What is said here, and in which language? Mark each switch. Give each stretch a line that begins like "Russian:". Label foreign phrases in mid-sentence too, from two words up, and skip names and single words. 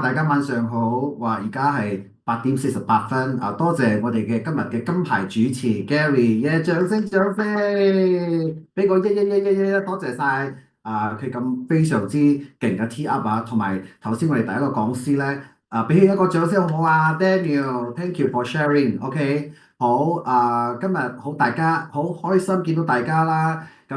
Cantonese: 大家晚上好。哇，而家係8點48分啊！多謝我哋嘅今日嘅金牌主持 Gary，掌聲掌聲，俾個一，多謝晒啊！佢咁非常之勁嘅
English: T up
Cantonese: 啊，同埋頭先我哋第一個講師咧啊，俾佢一個掌聲好唔好啊 ？Daniel，
English: thank you for sharing。
Cantonese: OK，好啊，今日好大家好開心見到大家啦。咁